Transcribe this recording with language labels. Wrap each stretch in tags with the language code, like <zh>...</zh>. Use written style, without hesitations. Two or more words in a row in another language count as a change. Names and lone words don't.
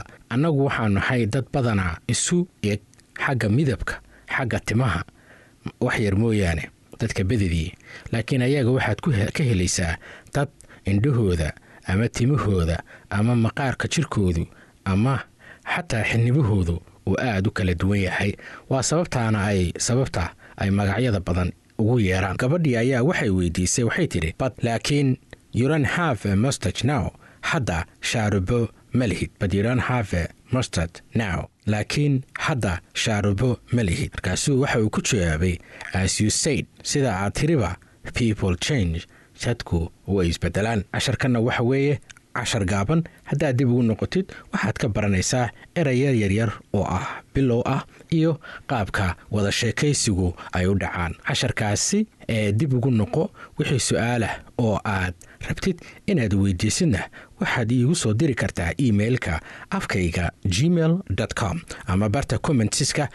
<so>annagu waxaan nahay dad badana isu eg xagga midabka, xagga timaha wax yar mooyaane dadka badidii, laakiin ayaga waxaad ka helaysaa dad indhahooda ama timahooda ama maqaarka jirkoodu ama xataa xinibahoodu oo aad u kala duwan yahay. waa sababta ay magacyada badan ugu yeeraan. gabadhii ayaa waxay weydiisay, waxay tiri but laakiin</so> <en>you don't have a mustache now.</en> <so>hadda shaarubo malihid.</so> <en>but you don't have a mustache now.</en> <so>laakiin hadda shaarubo malihid. markaasuu waxa uu ku jawaabay</so> <en>as you said,</en> <so>sida aad tiriba</so> <en>people change.</en> <so>dadku way isbedelaan. casharkanna waxa weeye cashar gaaban. haddaad dib ugu noqotid waxaad ka baranaysaa erayar yaryar oo ah bilow ah iyo qaabka wada sheekaysigu ay u dhacaan. casharkaasi dib ugu noqo. wixii su'aalah oo aad rabtid inaad weydiisidna waxaad iigu soo diri kartaa emailka afkayga gmail.com ama barta commentska.</so>